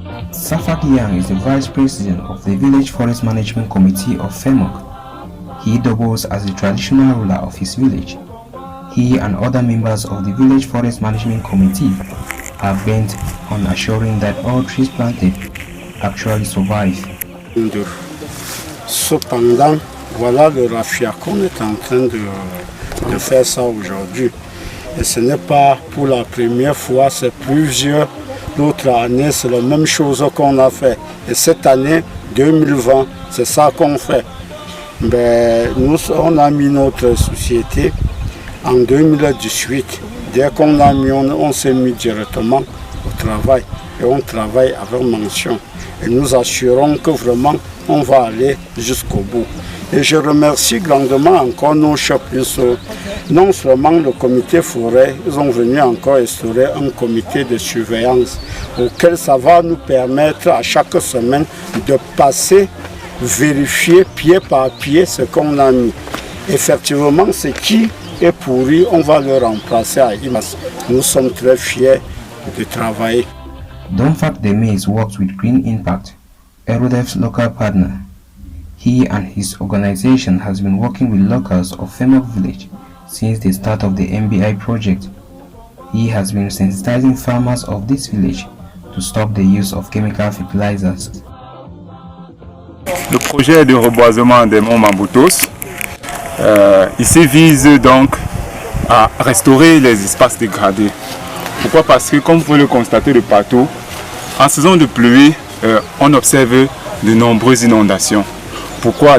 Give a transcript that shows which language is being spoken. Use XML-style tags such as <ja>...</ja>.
<en>Safak Yang is the Vice President of the Village Forest Management Committee of Femok. He doubles as the traditional ruler of his village. He and other members of the Village Forest Management Committee are bent on assuring that all trees planted actually survive.</en> <fr>Cependant, voilà le raffia qu'on est en train de faire ça aujourd'hui. Et ce n'est pas pour la première fois, c'est plusieurs d'autres années, c'est la même chose qu'on a fait. Et cette année, 2020, c'est ça qu'on fait. Ben, nous, on a mis notre société en 2018. Dès qu'on a mis, on s'est mis directement au travail. Et on travaille avec mention. Et nous assurons que vraiment, on va aller jusqu'au bout. Et je remercie grandement encore nos chefs. Non seulement le comité forêt, ils ont venu encore instaurer un comité de surveillance auquel ça va nous permettre à chaque semaine de passer, vérifier pied par pied ce qu'on a mis. Effectivement, ce qui est pourri, on va le remplacer à Imas. Nous sommes très fiers de travailler.</fr> <en>Domfak Demes works with Green Impact, ERuDeF's local partner. He and his organization has been working with locals of Femok village since the start of the Mbi project. He has been sensitizing farmers of this village to stop the use of chemical fertilizers.</en> <fr>Le projet de reboisement des Mount Bamboutos ici vise donc à restaurer les espaces dégradés. Pourquoi? Parce que comme vous pouvez le constater de partout, en saison de pluie, on observe de nombreuses inondations. Pourquoi?</fr>